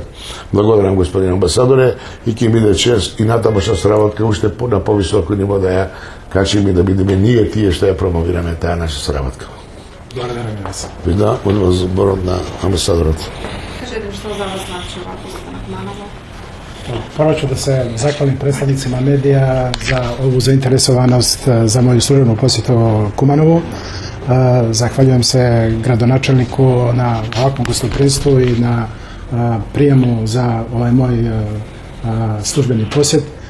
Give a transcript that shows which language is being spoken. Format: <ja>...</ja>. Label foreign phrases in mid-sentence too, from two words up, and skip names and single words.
<mk>Благодарам, господин амбасадоре, и ќе биде чест и натамошна соработка уште на повисоко ниво да ја качиме, да бидеме ние тие што ја промовираме таа наша соработка. Благодарам вас. Да, од зборот на амбасадорот. Кажете што за вас значи ова посета на Куманово?</mk> <sr>Прво ću da se zahvalim predstavnicima medija za ovu zainteresovanost za moju službenu posjetu Kumanovu. Zahvaljujem se gradonačelniku na ovakvom gostoprimstvu i na prijemu za ovaj moj službeni posjet.</sr>